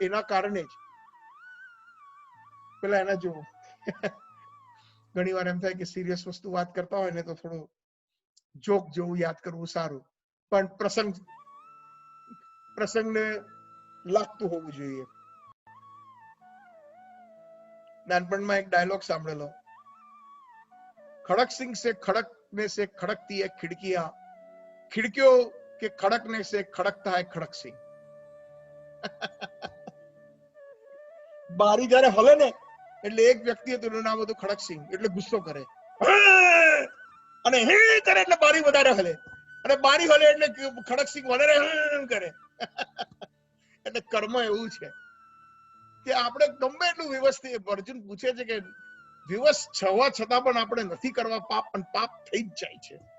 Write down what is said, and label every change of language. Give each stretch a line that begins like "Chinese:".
Gujarati: એના કારણે જ પેલા એના જેવું ઘણી વાર એમ થાય કે સિરિયસ વસ્તુ વાત કરતા હોય ને તો થોડું જોક જેવું યાદ કરવું સારું, પણ પ્રસંગને લાગતું હોવું જોઈએ. નાનપણમાં એક ડાયલોગ સાંભળેલો,
Hindi: खड़क से खड़कती है खिड़कियां, खिड़कियों के खड़कने से खड़कता है खड़क सिंह.
Gujarati: બારી જયારે હલે ને એટલે એક વ્યક્તિ હતું, એનું નામ હતું ખડકસિંહ. એટલે ગુસ્સો કરે અને હે કરે એટલે બારી વધારે હલે, અને બારી હલે એટલે ખડકસિંહ વધારે કરે. એટલે કર્મ એવું છે કે આપણે ગમે એટલું વ્યવસ્થિત, અર્જુન પૂછે છે કે વિવશ છવા છતાં પણ આપણે નથી કરવા પાપ, પણ પાપ થઈ જ જાય છે.